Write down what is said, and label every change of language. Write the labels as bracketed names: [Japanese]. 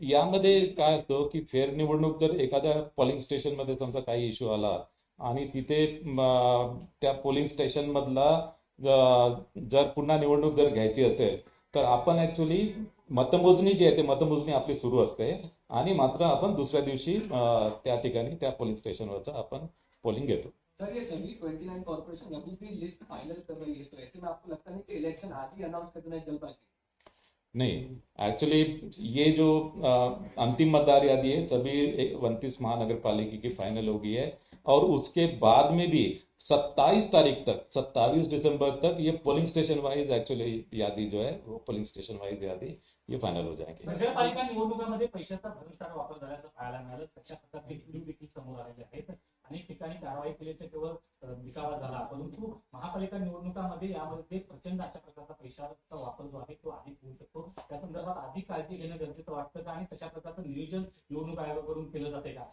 [Marathi] यामध्ये काय असतं की फेरनिवडणूक जर एखाद्या पोलिंग स्टेशनमध्ये समजा काही इश्यू आला आणि तिथे त्या पोलिंग स्टेशन मधला जर पुन्हा निवडणूक जर घ्यायची असेल तर आपण ऍक्च्युली मतमोजणी जी आहे ते मतमोजणी आपली सुरू असते आणि मात्र आपण दुसऱ्या दिवशी त्या ठिकाणी त्या पोलिंग स्टेशनवरचं आपण पोलिंग घेतो. [Hindi] सर ये सभी 29 कॉर्पोरेशन अभी भी लिस्ट फाइनल कर रही है, तो ऐसे में आपको लगता नहीं कि इलेक्शन आज ही अनाउंस करना है जल्दबाजी? नहीं, एक्चुअली ये जो अंतिम मतदार यादी है सभी 29 महानगर पालिका की फाइनल हो गई है और उसके बाद में भी 27 तारीख तक 27 दिसंबर तक ये पोलिंग स्टेशन वाइज एक्चुअली यादी जो है वो पोलिंग स्टेशन वाइज यादी ये फाइनल हो जाएंगे. [Marathi] नगरपालिका निवडणुकामध्ये पैशाचा भविष्याचा वापर झाल्याचं पाहायला मिळालं. तशा प्रकारचे व्हिडिओ देखील समोर आलेले आहेत. अनेक ठिकाणी कारवाई केल्याचा केवळ दिखावा झाला, परंतु महापालिका निवडणुकामध्ये यामध्ये प्रचंड अशा प्रकारचा पैशाचा वापर जो आहे तो अधिक होऊ शकतो. त्या संदर्भात अधिक काळजी घेणं गरजेचं वाटतं का आणि तशा प्रकारचं नियोजन निवडणूक आयोगाकडून केलं जाते का?